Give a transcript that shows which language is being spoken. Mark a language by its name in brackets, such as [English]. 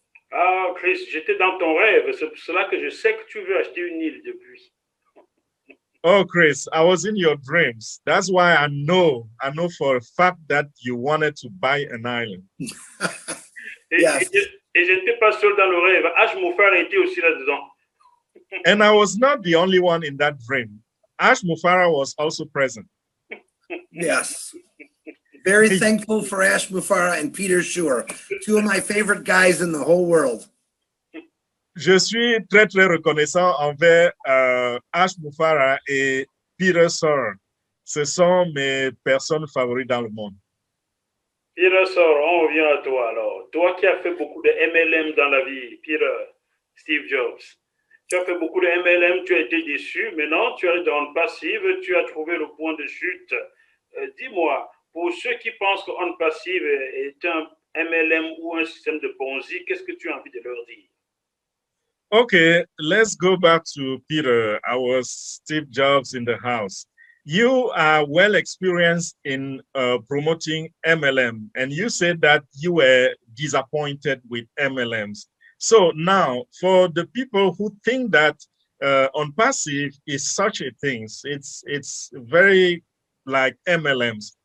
[French] Ah, Chris, j'étais dans ton rêve. C'est pour cela que je sais que tu veux acheter une île depuis. [English] Oh, Chris, I was in your dreams. That's why I know for a fact that you wanted to buy an island. Yes. [French] Et je n'étais pas seul dans le rêve. H. Moufar était aussi là-dedans. [English] And I was not the only one in that dream. Ash Mufara was also present. Yes. Very thankful for Ash Mufara and Peter Schuer, two of my favorite guys in the whole world. [French] Je suis très, très reconnaissant envers Ash Mufara et Peter Schuer. Ce sont mes personnes favorites dans le monde. Peter Schuer, on revient à toi alors. Toi qui as fait beaucoup de MLM dans la vie, Peter, Steve Jobs. Tu as fait beaucoup de MLM, tu as été déçu. Maintenant, tu es dans le passif, tu as trouvé le point de chute. Dis-moi, pour ceux qui pensent que On Passive est un MLM ou un système de Ponzi, qu'est-ce que tu as envie de leur dire? [English] Okay, let's go back to Peter, our Steve Jobs in the house. You are well experienced in promoting MLM, and you said that you were disappointed with MLMs. So now, for the people who think that On Passive is such a thing, it's very like MLMs.